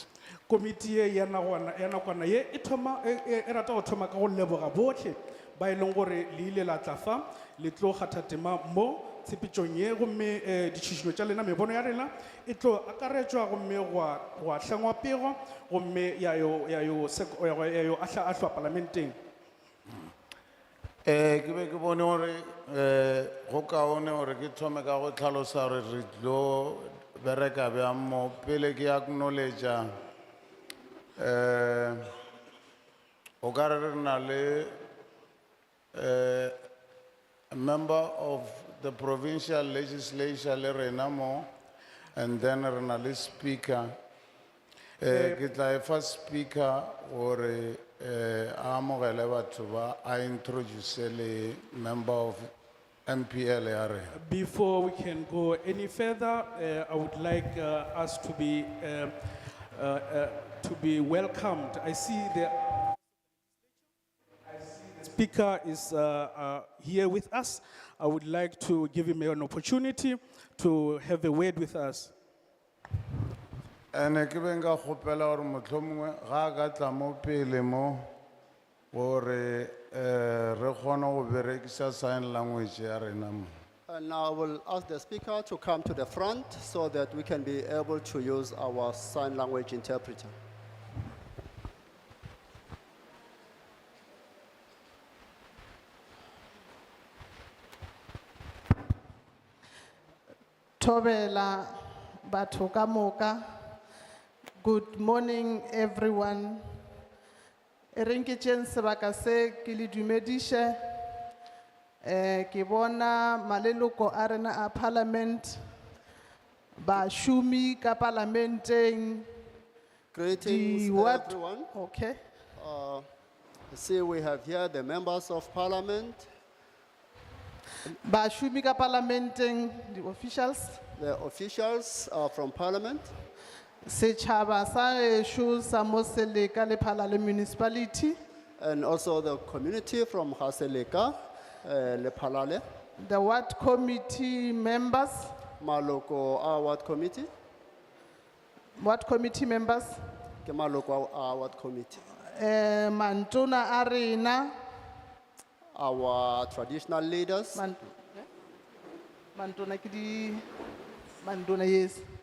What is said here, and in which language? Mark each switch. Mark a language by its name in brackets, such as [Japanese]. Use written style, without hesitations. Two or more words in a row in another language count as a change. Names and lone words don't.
[Northern Sotho] Komiti ye ya nakwana ye e rata go thoma ka go leboga botlhe ba e leng gore le ile la tla fa le tlo kgathatema mo tshepetšong ye gomme ditšhišinyo tša lena mebono ya rena e tlo akaretšwa gomme gwa hlangwa pego gomme ya yo ahlwa parlamenteng. Ke be ke bone gore go kaone gore ke thome ka go tlhalosa gore re tlo bereka bjang mo pele ke acknowledge o ka re na le [English] a member of the provincial legislature [Northern Sotho] le rena mo [English] and then [Northern Sotho] re na le speaker ke tla e fa speaker gore a amogele batho ba a introduce le [English] member of MPL [Northern Sotho] ya rena. [English] Before we can go any further, I would like us to be welcomed. I see the speaker is here with us. I would like to give him an opportunity to have a word with us. [Northern Sotho] Ene ke benga kgopela gore mohlomongwe ga ka tla mo pele mo gore re kgone go berekisa [English] sign language [Northern Sotho] ya rena mo. [English] And now I will ask the speaker to come to the front so that we can be able to use our sign language interpreter. [Northern Sotho] Thobela batho ka moka. [English] Good morning everyone. [Northern Sotho] E reng ke tšeng sebaka se ke le dumediše. Ke bona maleloko a rena a parliament ba šomi ka parlamenteng. [English] Greetings The what? everyone. Okay. See, we have here the members of parliament, [Northern Sotho] Ba šomi ka parlamenteng, [English] the officials. the officials from parliament, [Northern Sotho] Setšhaba sa ešo sa mo Seleka le Phalale municipality. [English] and also the community from Ga-Seleka, Lephalale, The ward committee members. [Northern Sotho] maloko a [English] ward committee, Ward committee members. [Northern Sotho] ke maloko a [English] ward committee, [Northern Sotho] Mantona arena. [English] our traditional leaders, [Northern Sotho] Mantona ke di Mantona yes.